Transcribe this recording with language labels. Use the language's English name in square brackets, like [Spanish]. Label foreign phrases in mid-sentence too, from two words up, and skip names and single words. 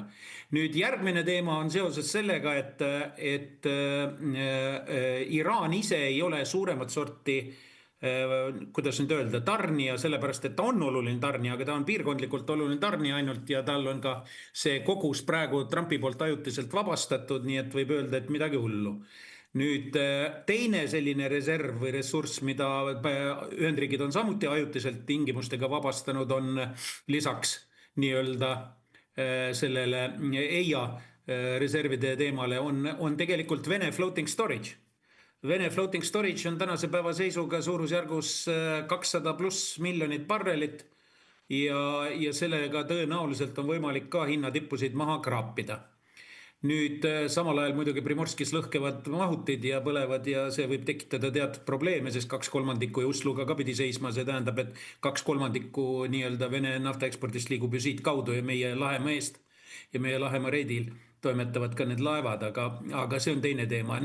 [Estonian] Nüüd järgmine teema on seoses sellega, et Iraan ise ei ole suuremat sorti, kuidas nüüd öelda, tarnija, sellepärast, et ta on oluline tarnija, aga ta on piirkondlikult oluline tarnija ainult ja tal on ka see kogus praegu Trumpi poolt ajutiselt vabastatud, nii et võib öelda, et midagi hullu. Nüüd teine selline reserv või ressurss, mida Ühendriigid on samuti ajutiselt tingimustega vabastanud, on lisaks nii-öelda sellele EIA reservide teemale on tegelikult Vene [English] floating storage. [Estonian] Vene [English] floating storage [Estonian] on tänase päeva seisuga suurusjärgus 200+ miljonit barrelit ja sellega tõenäoliselt on võimalik ka hinnatippusid maha kraapida. Nüüd samal ajal muidugi Primorskis lõhkevad mahutid ja põlevad ja see võib tekitada teatud probleeme, sest 2/3 ja Usluga ka pidi seisma, see tähendab, et 2/3 nii-öelda Vene naftaekspordist liigub ju siit kaudu ja meie Lahemaa eest ja meie Lahemaa reidil toimetavad ka need laevad, aga see on teine teema.